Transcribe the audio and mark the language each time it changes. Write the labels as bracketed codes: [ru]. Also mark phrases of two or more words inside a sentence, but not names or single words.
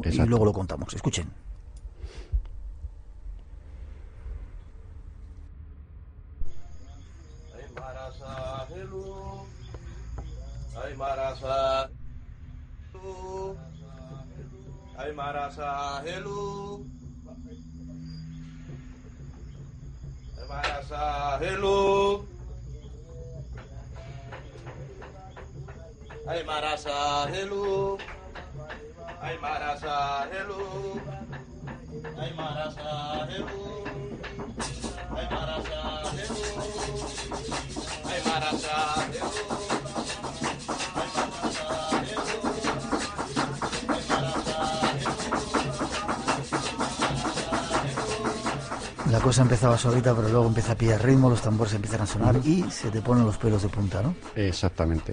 [es] Exacto. Y luego lo contamos. Escuchen. Ay marasa helu, ay marasa helu, ay marasa helu, ay marasa helu, ay marasa helu, ay marasa helu, ay marasa helu. La cosa empezaba suavita, pero luego empieza a pillar ritmo, los tambores empiezan a sonar y se te ponen los pelos de punta, ¿no? Exactamente.